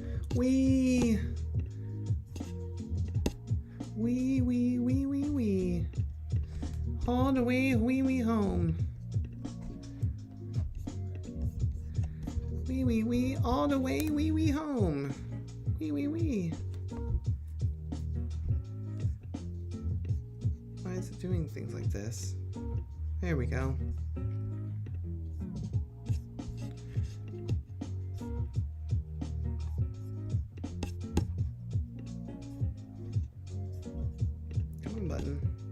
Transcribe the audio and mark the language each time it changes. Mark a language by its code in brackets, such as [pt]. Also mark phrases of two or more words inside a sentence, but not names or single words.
[en] Wee. Wee, wee, wee, wee, wee. All the way, wee, wee, home. Wee, wee, wee, all the way, wee, wee, home. Wee, wee, wee. Why is it doing things like this? There we go. Come on, button.